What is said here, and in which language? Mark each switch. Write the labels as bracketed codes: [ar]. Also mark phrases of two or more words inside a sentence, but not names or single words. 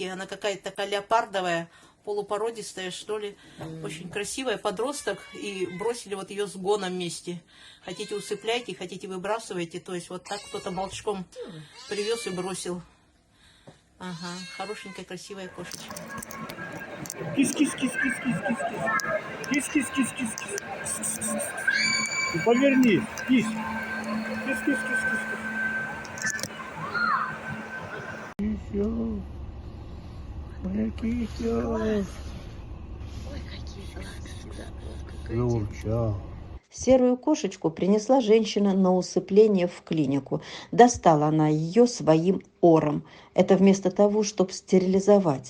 [ru] Она какая-то такая леопардовая, полупородистая, что ли. Очень красивая, подросток. И бросили вот ее с гоном вместе. Хотите усыпляйте, хотите выбрасывайте. То есть вот так кто-то молчком привез и бросил. Ага, хорошенькая, красивая кошечка. Кис-кис-кис-кис-кис-кис-кис. Кис-кис-кис-кис-кис. Ну, повернись, кис. Кис-кис-кис-кис. Кисёл. Моя кисёл. Ой, какие глазки, да. Заурчал. Серую кошечку принесла женщина на усыпление в клинику. Достала она ее своим ором. Это вместо того, чтобы стерилизовать.